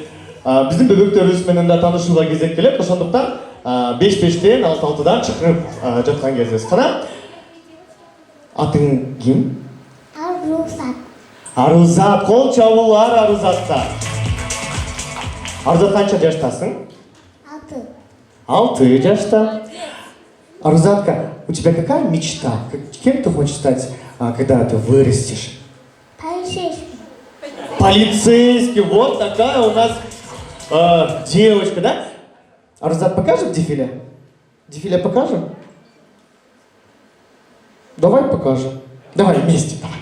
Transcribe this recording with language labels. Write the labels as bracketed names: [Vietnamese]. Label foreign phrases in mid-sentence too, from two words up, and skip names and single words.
[Kyrgyz] Биздин бөбөктөрүбүз менен да таанышууга кезек келет. Ошондуктан 5-5тен 6-6дан чакырып жаткан кезибиз. Кана? Атың ким? Aruzat. Арузат, кол чабуулар Арузатка. Арузат канча жаштасың? 6 жашта. Арузатка, [Russian] у тебя какая мечта? Кем ты хочешь стать, когда ты вырастешь? Полицейский. Полицейским. Вот такая у нас девочка, да? Арузат, покажем дефиле? Дефиле покажем? Давай покажем. Давай вместе. Давай.